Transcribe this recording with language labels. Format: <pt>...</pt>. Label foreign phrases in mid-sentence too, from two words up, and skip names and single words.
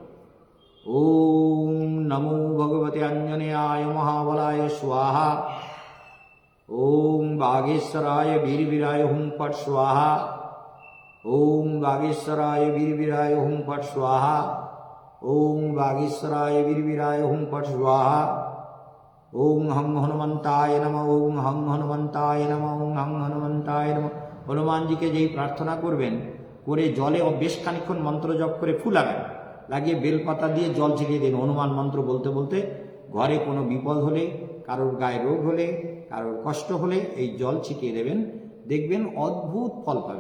<sa>ॐ नमो भगवते अञ्जनेयाय महाबलाय स्वाहा। ॐ वागेश्वराय वीरवीराय हुं फट् स्वाहा। ॐ वागेश्वराय वीरवीराय हुं फट् स्वाहा। ॐ वागेश्वराय वीरवीराय हुं फट् स्वाहा। ॐ हं हनुमन्ताय नमः। ॐ हं हनुमन्ताय नमः। ॐ हं हनुमन्ताय नमः।</sa> <bn>হনুমানজিকে যেই প্রার্থনা করবেন, করে জলে বেশ খানিক্ষণ মন্ত্র জপ করে ফু লাগান, লাগিয়ে বেলপাতা দিয়ে জল ছিটিয়ে দিন। হনুমান মন্ত্র বলতে বলতে ঘরে কোনো বিপদ হলে, কারোর গায়ে রোগ হলে, কারোর কষ্ট হলে এই জল ছিটিয়ে দেবেন, দেখবেন অদ্ভুত ফল পাবেন।</bn>